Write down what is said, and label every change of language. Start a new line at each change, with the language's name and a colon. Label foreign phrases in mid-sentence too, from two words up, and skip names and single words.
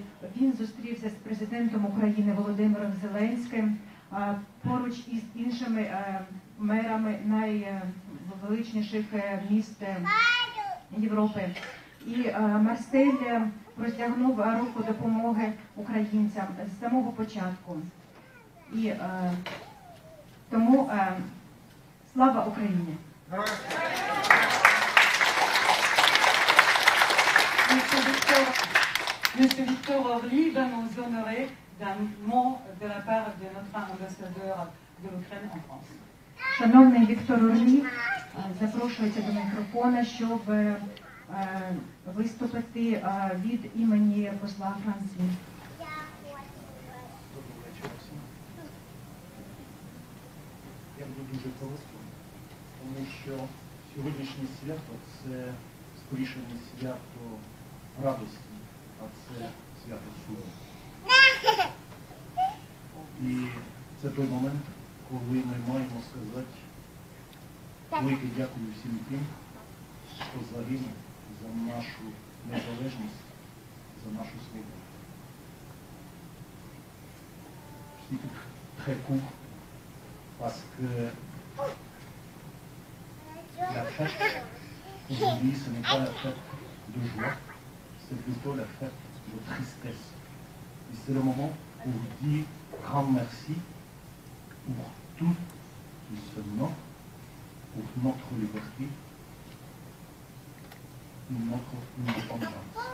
Ukrainian: Він зустрівся з президентом України Володимиром Зеленським поруч із іншими мерами найвеличніших міст Європи. І Марсель простягнув руку допомоги українцям з самого початку. І тому слава Україні!
French: Monsieur Victor Orly va nous honorer d'un mot de la part de notre ambassadeur de l'Ukraine en France.
Ukrainian: Шановний Віктор Орлі запрошується до мікрофона, щоб виступити від імені посла Франції. Я буду дуже коротко, тому що сьогоднішнє свято – це скоріше не свято радості, а це свято суму. І це той момент, коли ми маємо сказати велике дякую всім тим, хто загинув за нашу незалежність, за нашу свободу.
French: C'est très court parce que la fête aujourd'hui ce n'est pas la fête de joie, c'est plutôt la fête de tristesse. Et c'est le moment pour dire grand merci pour tout qui se nomme, pour notre liberté, notre indépendance.